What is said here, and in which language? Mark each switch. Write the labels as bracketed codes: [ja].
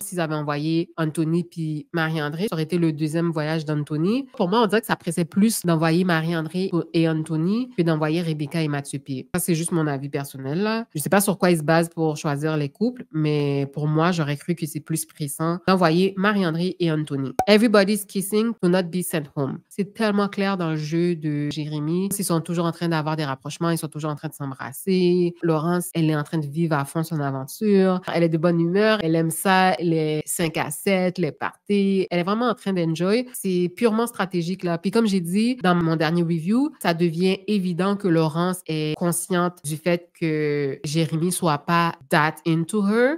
[fr] S'ils avaient envoyé Anthony puis Marie-André, ça aurait été le deuxième voyage d'Anthony. Pour moi, on dirait que ça pressait plus d'envoyer Marie-André et Anthony que d'envoyer Rebecca et Mathieu P. Ça, c'est juste mon avis personnel, là. Je sais pas sur quoi ils se basent pour choisir les couples, mais pour moi, j'aurais cru que c'est plus pressant d'envoyer Marie-André et Anthony. [en] Everybody's kissing to not be sent home. [fr] C'est tellement clair dans le jeu de Jérémy. Ils sont toujours en train d'avoir des rapprochements, ils sont toujours en train de s'embrasser. Laurence, elle est en train de vivre à fond son aventure. Elle est de bonne humeur. Elle aime ça, les 5 à 7, les parties. Elle est vraiment en train d'enjoy. C'est purement stratégique, là. Puis comme j'ai dit dans mon dernier review, ça devient évident que Laurence est consciente du fait que Jérémy soit pas [en] that into her.